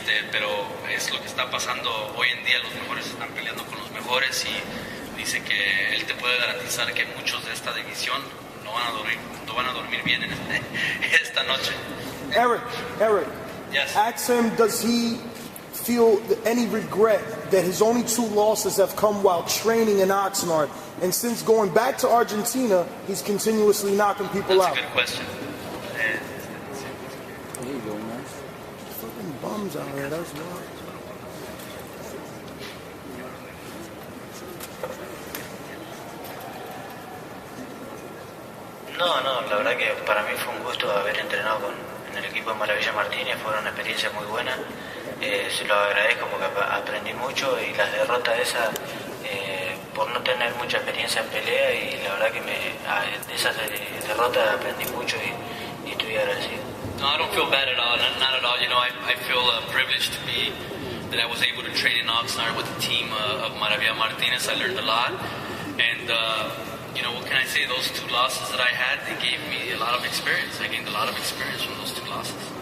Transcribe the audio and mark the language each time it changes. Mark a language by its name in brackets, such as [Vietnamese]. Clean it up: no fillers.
[Spanish] Pero es lo que está pasando hoy en día. Los mejores están peleando con los mejores y dice que él te puede garantizar que muchos de esta división no van a dormir bien en esta noche. [English] Eric, yes. Ask him, does he feel any regret that his only 2 losses have come while training in Oxnard, and since going back to Argentina, he's continuously knocking people out? That's a good question. There you go, man. Fucking bums out here, that's wild. [Spanish] No, la verdad que para mí fue un gusto haber entrenado en el equipo de Maravilla Martínez, fue una experiencia muy buena. Se lo agradezco porque aprendí mucho, y las derrotas esas por no tener mucha experiencia en pelea, y la verdad que de esas derrotas aprendí mucho y estoy agradecido. [English] No, I don't feel bad at all, not at all. I feel privileged that I was able to train in Oxnard with the team of Maravilla Martinez. I learned a lot, and what can I say? Those 2 losses that I had, they gave me a lot of experience. I gained a lot of experience from those 2 losses.